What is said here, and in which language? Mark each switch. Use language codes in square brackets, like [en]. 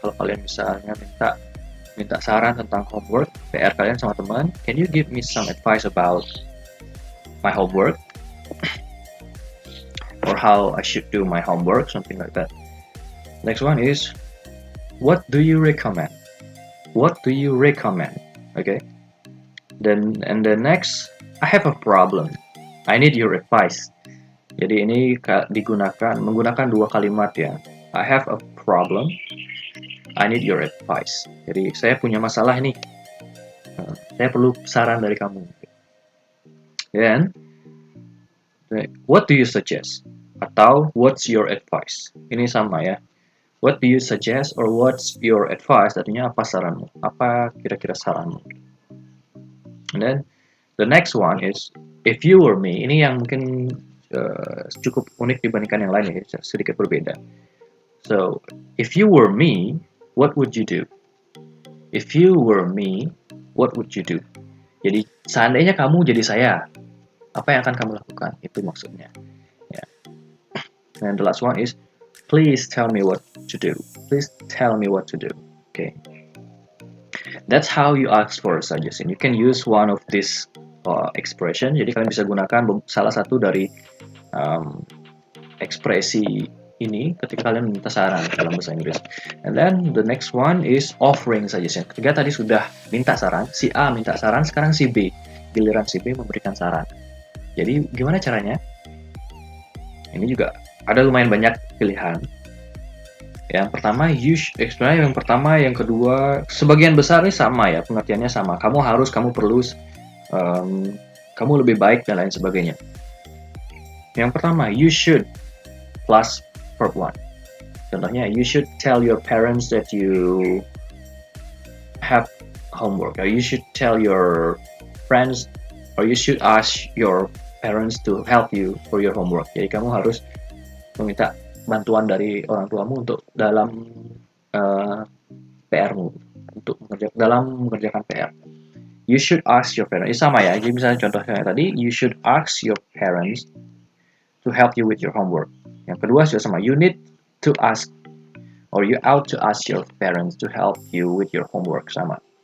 [id] Kalau kalian misalnya minta saran tentang homework PR kalian sama teman, [en] can you give me some advice about my homework or how I should do my homework, something like that. Next one is, what do you recommend? What do you recommend? Okay. And the next, I have a problem. I need your advice. [id] Jadi ini menggunakan dua kalimat ya. [en] I have a problem. I need your advice. [id] Jadi saya punya masalah nih. Saya perlu saran dari kamu. [en] Then, what do you suggest? Atau what's your advice? [id] Ini sama ya. [en] What do you suggest or what's your advice? [id] Artinya apa saranmu? Apa kira-kira saranmu? [en] And then the next one is, if you were me. [id] Ini yang mungkin cukup unik dibandingkan yang lain ya, sedikit berbeda. [en] So, if you were me, what would you do? If you were me, what would you do? [id] Jadi, seandainya kamu jadi saya, apa yang akan kamu lakukan? Itu maksudnya. Ya. [en] And the last one is, please tell me what to do. Please tell me what to do. Okay. That's how you ask for a suggestion. You can use one of these expression. [id] Jadi kalian bisa gunakan salah satu dari ekspresi ini ketika kalian minta saran dalam bahasa Inggris. [en] And then the next one is offering suggestion. [id] Ketika tadi sudah minta saran, si A minta saran, sekarang si B. Giliran si B memberikan saran. Jadi gimana caranya? Ini juga ada lumayan banyak pilihan. Yang pertama, yang pertama, yang kedua, sebagian besar ini sama ya, pengertiannya sama. Kamu harus, kamu perlu, kamu lebih baik dan lain sebagainya. Yang pertama, [en] you should plus verb 1. Contohnya, you should tell your parents that you have homework. Or you should tell your friends, or you should ask your parents to help you for your homework. [id] Jadi kamu harus meminta bantuan dari orang tuamu untuk dalam PR-mu, untuk mengerjakan PR. [en] You should ask your parents. [id] Sama ya. Jadi misalnya contohnya tadi, [en] you should ask your parents to help you with your homework. [id] Yang kedua juga sama. [en] You need to ask, or you ought to ask your parents to help you with your homework. Sama.